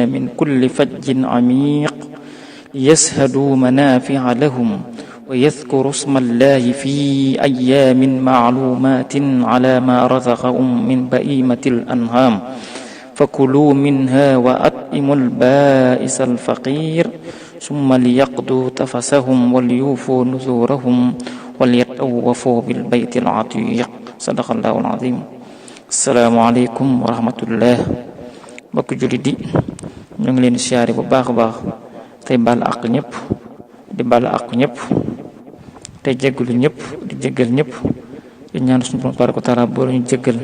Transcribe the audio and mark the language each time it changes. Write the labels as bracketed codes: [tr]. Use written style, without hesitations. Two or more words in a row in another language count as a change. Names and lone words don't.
[ar] من كل فج عميق ليشهدوا منافع لهم ويذكروا اسم الله في أيام معلومات على ما رزقهم من بهيمة الأنعام فكلوا منها وأطعموا البائس الفقير ثم ليقضوا تفثهم وليوفوا نذورهم وليطوفوا بالبيت العتيق. صدق الله العظيم. السلام عليكم ورحمة الله. [wo] mbokk jullit yi ñu ngi leen di siyaare bu baax a baax tey baal àq ñëpp di baal àq ñëpp tey jéggalu ñëpp di jéggal ñëpp di ñaan suñu borom [ar] تبارك وتعالى [wo] boo ñu jéggal.